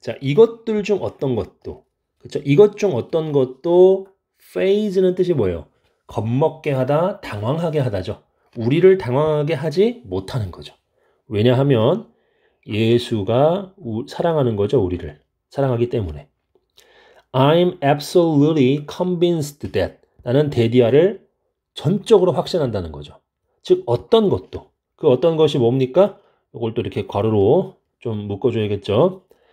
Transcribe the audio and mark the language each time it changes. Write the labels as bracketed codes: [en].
[ko] 자, 이것들 중 어떤 것도, 그렇죠? 이것 중 어떤 것도 phase는 뜻이 뭐예요? 겁먹게 하다, 당황하게 하다죠. 우리를 당황하게 하지 못하는 거죠. 왜냐하면 예수가 사랑하는 거죠, 우리를. 사랑하기 때문에. [en] I'm absolutely convinced that. [ko] 나는 데디아를 전적으로 확신한다는 거죠. 즉 어떤 것도. 그 어떤 것이 뭡니까? 이걸 또 이렇게 괄호로 좀 묶어줘야겠죠.